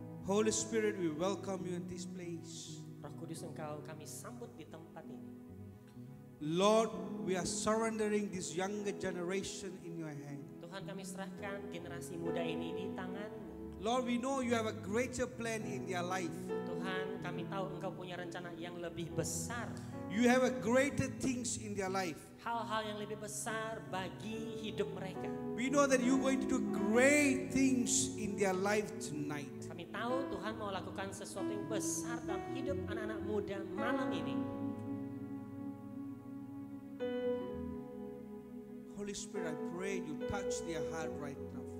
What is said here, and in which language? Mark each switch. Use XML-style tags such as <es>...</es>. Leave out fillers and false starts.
<en>Holy Spirit, we welcome you in this place.</en> <id>Roh Kudus, Engkau kami sambut di tempat ini.</id> <en>Lord, we are surrendering this younger generation in your hand.</en> <id>Tuhan, kami serahkan generasi muda ini di tangan.</id> <en>Lord, we know you have a greater plan in their life.</en> <id>Tuhan, kami tahu Engkau punya rencana yang lebih besar.</id> <en>You have a greater things in their life.</en> <id>Hal-hal yang lebih besar bagi hidup mereka.</id> <en>We know that you're going to do great things in their life tonight.</en> <id>Kami tahu Tuhan mau lakukan sesuatu yang besar dalam hidup anak-anak muda malam ini.</id> <en>Holy Spirit, I pray you touch their heart right now.</en>